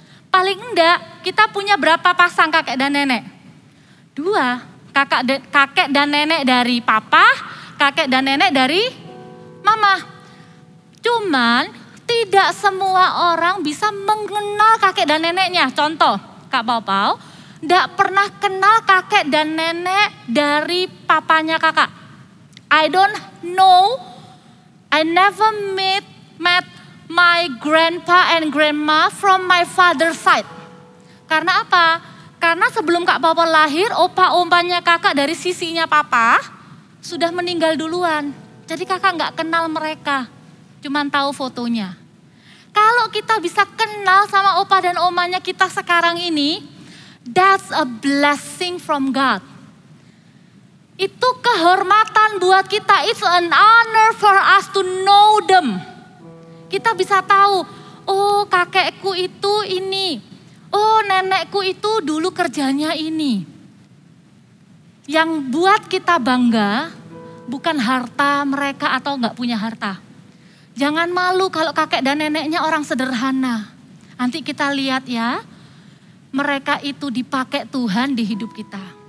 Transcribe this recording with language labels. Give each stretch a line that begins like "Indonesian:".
Indonesian: Paling enggak kita punya berapa pasang kakek dan nenek? 2. Kakek dan nenek dari papa, kakek dan nenek dari mama. Cuman tidak semua orang bisa mengenal kakek dan neneknya. Contoh, Kak Pau tidak pernah kenal kakek dan nenek dari papanya kakak.
English: I don't know, I never met my grandpa and grandma from my father's side.
Indonesian: Karena apa? Karena sebelum Kak Pau lahir, opa-opanya kakak dari sisinya papa sudah meninggal duluan. Jadi kakak nggak kenal mereka, cuman tahu fotonya. Kalau kita bisa kenal sama opa dan omanya kita sekarang ini,
English: that's a blessing from God.
Indonesian: Itu kehormatan buat kita,
English: it's an honor for us to know them.
Indonesian: Kita bisa tahu, oh kakekku itu ini, oh nenekku itu dulu kerjanya ini. Yang buat kita bangga bukan harta mereka atau nggak punya harta. Jangan malu kalau kakek dan neneknya orang sederhana. Nanti kita lihat ya, mereka itu dipakai Tuhan di hidup kita.